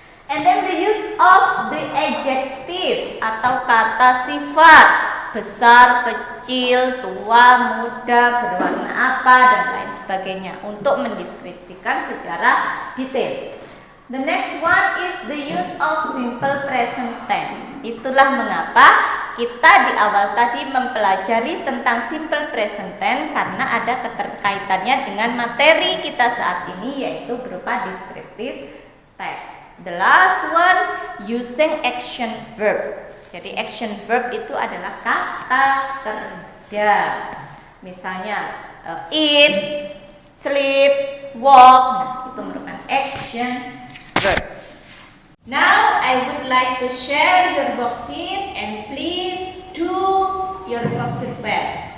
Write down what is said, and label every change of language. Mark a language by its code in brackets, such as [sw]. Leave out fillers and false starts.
[en] And then the use of the adjective [id] atau kata sifat, besar, kecil, tua, muda, berwarna apa, dan lain sebagainya untuk mendeskripsikan secara detail. [en] The next one is the use of simple present tense. [id] Itulah mengapa kita di awal tadi mempelajari tentang simple present tense, karena ada keterkaitannya dengan materi kita saat ini, yaitu berupa descriptive text. [en] The last one, using action verb. [id] Jadi action verb itu adalah kata kerja. Misalnya eat, sleep, walk. Nah, itu merupakan action verb. [en] Now I would like to share your worksheet and please do your worksheet well.